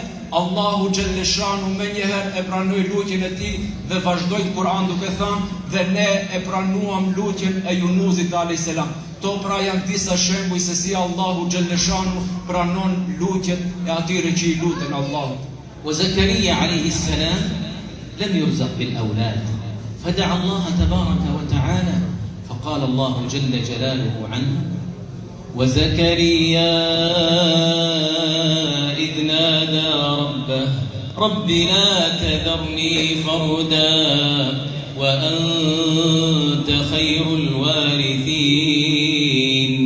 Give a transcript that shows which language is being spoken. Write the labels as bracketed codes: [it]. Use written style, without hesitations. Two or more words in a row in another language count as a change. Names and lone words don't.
[sq] Allahu xhalleshanu më njëherë e pranoi lutjen e tij dhe vazhdoi Kur'an duke thënë: dhe ne e pranuam lutjen e Yunusit [ar] عليه السلام. [sq] To pra janë disa shembuj se si Allahu xhalleshanu pranon lutjet e atyre që I luten Allahut. [ar] وزكريا عليه السلام لم يرزق بالأولاد فدعا الله تبارك وتعالى فقال الله جل جلاله عنه: وزكريا إذ نادى ربه رب لا تذرني فردا وأنت خير الوارثين.